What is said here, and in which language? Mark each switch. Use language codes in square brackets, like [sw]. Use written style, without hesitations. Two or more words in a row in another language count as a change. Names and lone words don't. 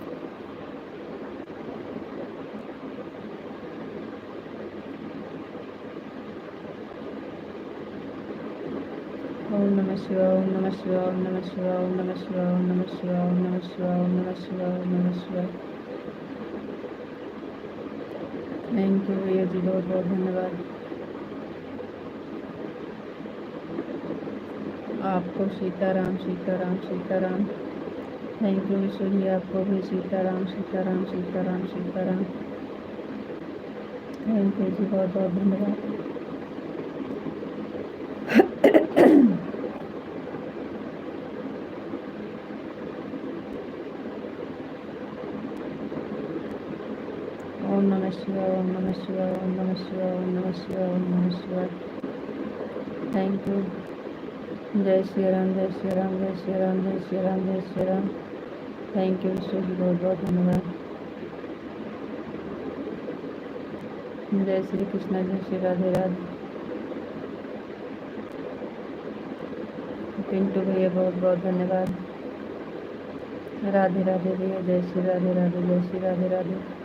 [sa] ओम नमः शिवाय, ओम नमः शिवाय, ओम नमः शिवाय, ओम नमः शिवाय, ओम नमः शिवाय, ओम नमः शिवाय, ओम नमः शिवाय, ओम नमः शिवाय। [en] thank you [hi] भैया जी, बहुत बहुत धन्यवाद। आपको सीताराम, सीताराम, सीताराम। [en] thank you [hi] विशु जी, आपको भी सीताराम, सीताराम, सीताराम, सीताराम। [en] thank you [hi] जी, बहुत बहुत धन्यवाद। [sa] ओम नमः शिवाय, ओम नमः शिवाय, ओम नमः शिवाय, ओम नमः शिवाय, ओम नमः शिवाय। [en] thank you. [hi] जय श्री राम, जय श्री राम, जय श्री राम, जय श्री राम, जय श्री राम। [en] thank you [hi] विशु जी, बहुत बहुत धन्यवाद। जय श्री कृष्णा, जय श्री राधे राधे। पिंटू भैया, बहुत बहुत धन्यवाद। राधे राधे भैया, जय श्री राधे राधे, जय श्री राधे राधे।